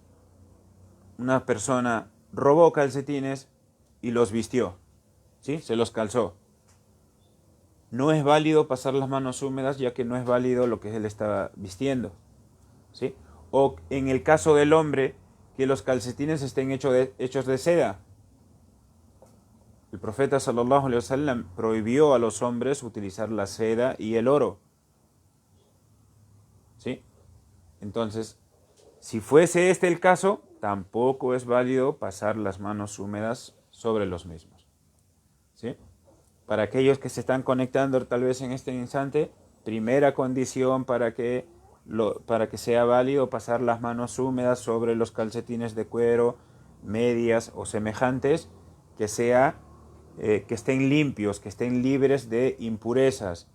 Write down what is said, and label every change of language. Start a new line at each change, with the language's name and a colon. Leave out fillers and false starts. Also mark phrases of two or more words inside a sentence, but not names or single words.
Spanish: Una persona robó calcetines y los vistió, ¿sí? Se los calzó. No es válido pasar las manos húmedas, ya que no es válido lo que él estaba vistiendo, ¿sí? O en el caso del hombre, que los calcetines estén hechos de seda. El profeta
Arabic: صلى الله عليه وسلم
Spanish: prohibió a los hombres utilizar la seda y el oro, ¿sí? Entonces, si fuese este el caso, tampoco es válido pasar las manos húmedas sobre los mismos, ¿sí? Para aquellos que se están conectando tal vez en este instante, primera condición para que sea válido pasar las manos húmedas sobre los calcetines de cuero, medias o semejantes, que estén limpios, que estén libres de impurezas.